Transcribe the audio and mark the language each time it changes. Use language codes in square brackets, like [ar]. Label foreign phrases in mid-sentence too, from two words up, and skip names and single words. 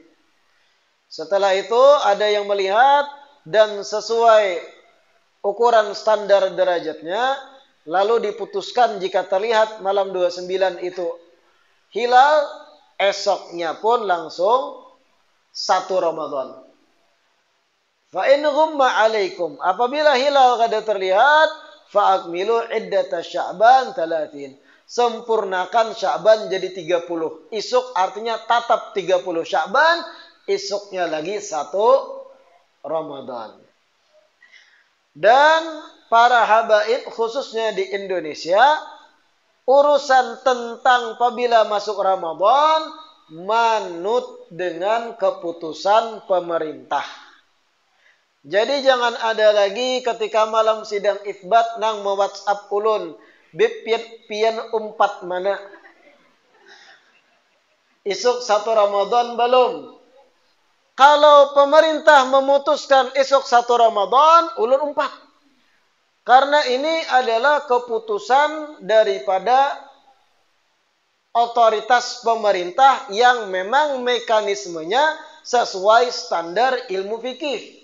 [id] Setelah itu ada yang melihat dan sesuai ukuran standar derajatnya, lalu diputuskan jika terlihat malam 29 itu hilal, esoknya pun langsung 1 Ramadan. [ar] فإن غم عليكم, [id] apabila hilal kada terlihat, [ar] فأكملوا عدة شعبان 30. [id] Sempurnakan Sya'ban jadi 30. Isuk artinya tatap 30 Sya'ban, esoknya lagi 1 Ramadan. Dan para habaib khususnya di Indonesia, urusan tentang apabila masuk Ramadan manut dengan keputusan pemerintah. Jadi jangan ada lagi ketika malam sidang itsbat [bjn] nang me-WhatsApp ulun bib pian umpat mana. [id] Isuk 1 Ramadan belum. Kalau pemerintah memutuskan esok 1 Ramadan, ulun 4. Karena ini adalah keputusan daripada otoritas pemerintah yang memang mekanismenya sesuai standar ilmu fikih.